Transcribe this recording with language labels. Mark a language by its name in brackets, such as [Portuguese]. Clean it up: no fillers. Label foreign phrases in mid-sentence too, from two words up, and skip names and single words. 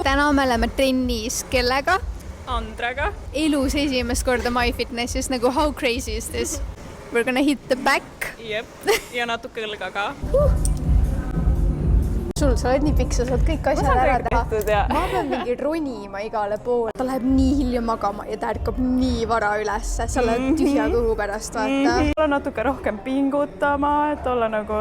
[Estonian] täna me oleme trennis kellega? Andraga. Elus esimest korda MyFitnessis, nagu [English] how crazy is this? We're gonna hit the back. [Estonian] Jep, ja natuke õlga ka. Sul, sa oled nii pikk, sa saad kõik asjad ära teha. Ja. Ma pean mingi ronima igale poole. Ta läheb nii hilja magama ja ta ärkab nii vara ülesse. Sa oled tühja kõhu pärast, vaata. Olla natuke rohkem pingutama, et olla nagu